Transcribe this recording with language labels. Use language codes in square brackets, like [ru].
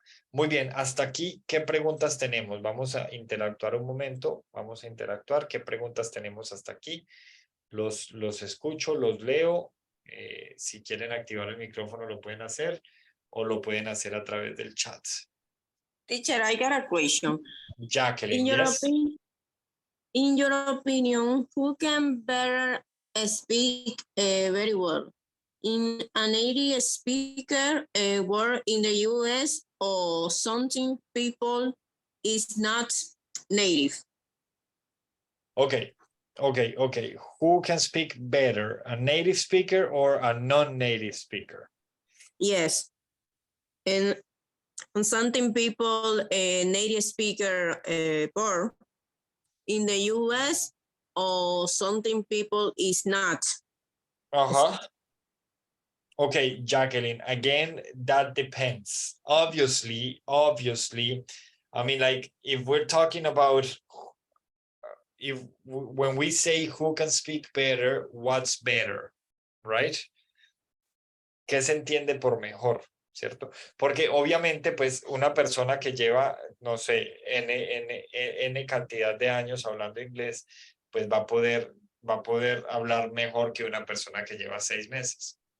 [es] Muy bien, hasta aquí, ¿qué preguntas tenemos? Vamos a interactuar un momento, vamos a interactuar. ¿Qué preguntas tenemos hasta aquí? Los escucho, los leo. Si quieren activar el micrófono lo pueden hacer o lo pueden hacer a través del chat. [en] Teacher, I got a question. Jacqueline, yes? In your opinion, who can better speak very well? In a native speaker word in the US or something people is not native? Okay. Who can speak better, a native speaker or a non-native speaker? Yes. And something people native speaker word in the US or something people is not. Uh-huh. Okay, Jacqueline, again, that depends. Obviously, I mean, like, if we're talking about, when we say who can speak better, what's better, right? [es] ¿Qué se entiende por mejor? ¿Cierto? Porque obviamente, pues, una persona que lleva, no sé, N cantidad de años hablando inglés, pues va a poder hablar mejor que una persona que lleva 6 meses.